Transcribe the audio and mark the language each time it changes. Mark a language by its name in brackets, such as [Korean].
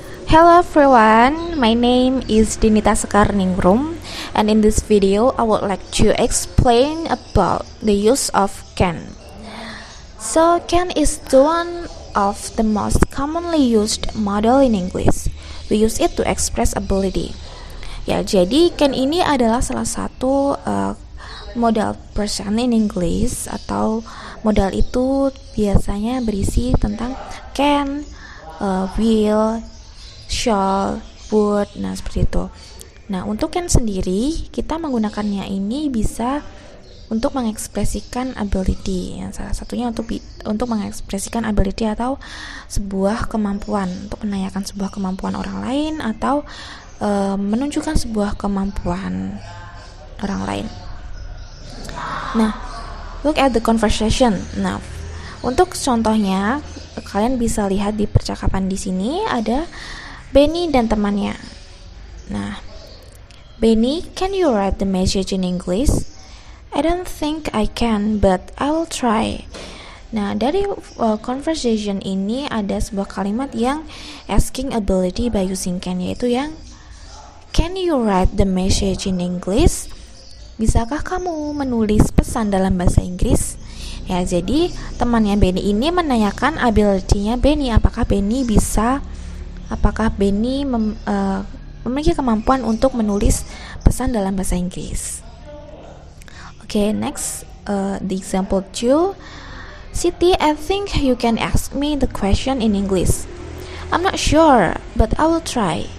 [English] Hello everyone, my name is Dinita Sekarningrum, and in this video I would like to explain about the use of can. So can is the one of the most commonly used model in English. We use it to express ability. [Indonesian] Ya, jadi can ini adalah salah satu modal person [English] in English, [Indonesian] atau modal itu biasanya berisi tentang can, will, shall, would, nah seperti itu. Nah, untuk can sendiri kita menggunakannya ini bisa untuk mengekspresikan ability. Yang salah satunya untuk mengekspresikan ability atau sebuah kemampuan, untuk menanyakan sebuah kemampuan orang lain atau menunjukkan sebuah kemampuan orang lain. Nah, [English] look at the conversation. [Indonesian] Nah, untuk contohnya kalian bisa lihat di percakapan di sini ada Benny dan temannya. Nah, [English] Benny, can you write the message in English? I don't think I can, but I will try. [Indonesian] Nah, dari conversation ini ada sebuah kalimat yang [English] asking ability by using can, [Indonesian] yaitu yang [English] can you write the message in English? [Indonesian] Bisakah kamu menulis pesan dalam bahasa Inggris? Ya, jadi temannya Benny ini menanyakan ability-nya Benny, apakah Benny memiliki kemampuan untuk menulis pesan dalam bahasa Inggris. [English] Okay, next, the example 2. Siti, I think you can ask me the question in English. I'm not sure, but I will try.